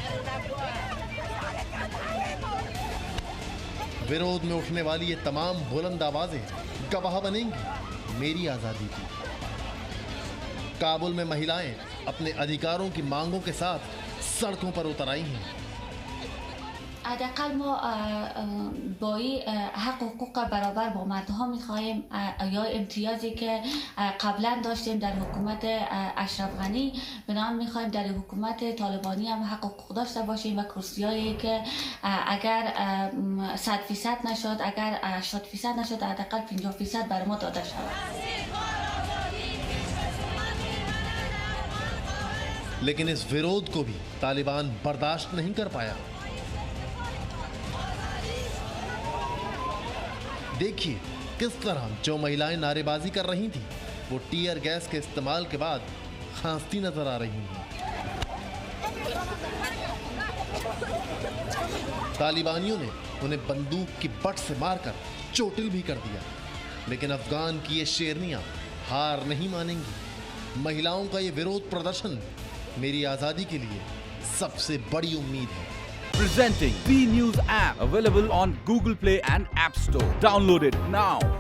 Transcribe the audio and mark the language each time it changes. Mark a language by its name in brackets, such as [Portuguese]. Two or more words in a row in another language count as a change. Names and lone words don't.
[Hindi] विरोध में उठने वाली ये तमाम बुलंद आवाजें गवाह बनेंगी मेरी आज़ादी की। काबुल में महिलाएं अपने अधिकारों की मांगों के साथ सड़कों पर उतर आई हैं। [Persian] حداقل ما با حق حقوق برابر با مردها میخواهیم، یا امتیازی که قبلا داشتیم در حکومت اشرف غنی، بنابراین میخواهیم در حکومت طالبانی هم حق حقوق داشته باشیم و کرسیایی که اگر 100% نشد، اگر 80% نشد، حداقل 50% بر ما داده شود. [Hindi] लेकिन इस विरोध को भी तालिबान बर्दाश्त नहीं कर पाया। देखिए किस तरह जो महिलाएं नारेबाजी कर रही थीं, वो [English] tear gas [Hindi] के इस्तेमाल के बाद खांसती नजर आ रही हैं। तालिबानियों ने उन्हें बंदूक की बट से मारकर चोटिल भी कर दिया। लेकिन अफगान की ये शेरनियां हार नहीं मानेंगी। महिलाओं का ये विरोध प्रदर्शन मेरी आज़ादी के लिए सबसे बड़ी उम्मीद है। [English] Presenting B News app, available on Google Play and App Store. Download it now.